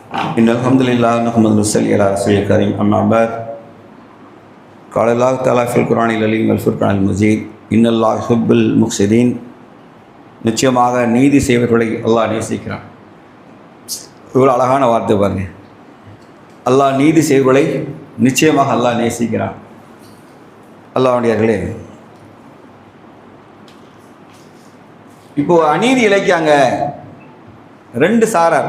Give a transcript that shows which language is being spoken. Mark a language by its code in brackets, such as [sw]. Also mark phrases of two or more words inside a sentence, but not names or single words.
[ar] إن الحمد لله نحمده ونصلي على رسوله الكريم أما بعد قال الله تعالى في القرآن العظيم والفرقان المجيد إن الله يحب المقسطين. [ta] நிச்சயமாக நீதி செய்வர்களை அல்லாஹ் நேசிக்கிறான். இவ்வளோ அழகான வார்த்தை பாருங்க. அல்லாஹ் நீதி செய்வர்களை நிச்சயமாக அல்லாஹ் நேசிக்கிறான். அல்லாஹ்வுடையவர்களே, இப்போ அநீதி இழைக்காங்க ரெண்டு சாரார்.